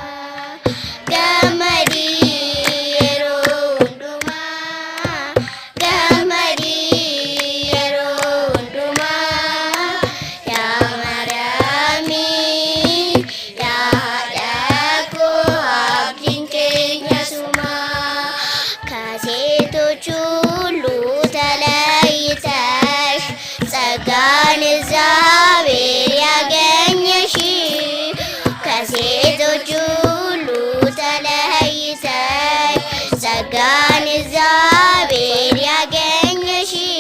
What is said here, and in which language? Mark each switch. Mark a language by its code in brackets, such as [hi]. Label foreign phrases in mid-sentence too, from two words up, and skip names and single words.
[om] gammadii yeroo hundumaa gammadii yeroo hundumaa yaa Mariyaamii yaa haadha koo abdiin keenya sumaa [am] kaseetoቹን ተለይተሽ ጸጋን እግዚአብሔር ያገኘሽ ከሴቶች ሁሉ ተለይተሽ ጸጋን እግዚአብሔር ያገኘሽ